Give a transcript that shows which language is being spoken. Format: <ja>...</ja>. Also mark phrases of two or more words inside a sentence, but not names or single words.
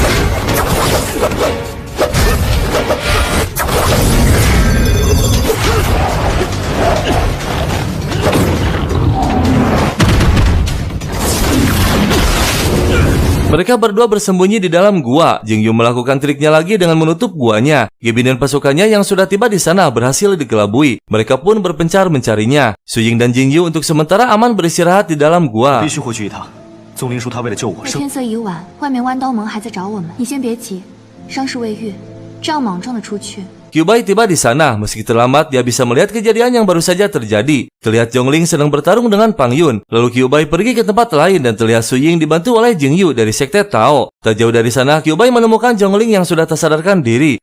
<id>Mereka berdua bersembunyi di dalam gua. Jing Yu melakukan triknya lagi dengan menutup guanya. Gebin dan pasukannya yang sudah tiba di sana berhasil dikelabui. Mereka pun berpencar mencarinya. Su Ying dan Jing Yu untuk sementara aman beristirahat di dalam gua.</id> <zh>必须回去一趟。宗灵说他为了救我生。天色已晚，外面弯刀盟还在找我们，你先别急，伤势未愈，这样莽撞的出去，</zh> <id>Qiubai tiba di sana. Meski terlambat, dia bisa melihat kejadian yang baru saja terjadi. Terlihat Zhongling sedang bertarung dengan Pang Yun. Lalu Qiubai pergi ke tempat lain dan terlihat Su Ying dibantu oleh Jing Yu dari sekte Tao. Tak jauh dari sana, Qiubai menemukan Zhongling yang sudah tak sadarkan diri.</id>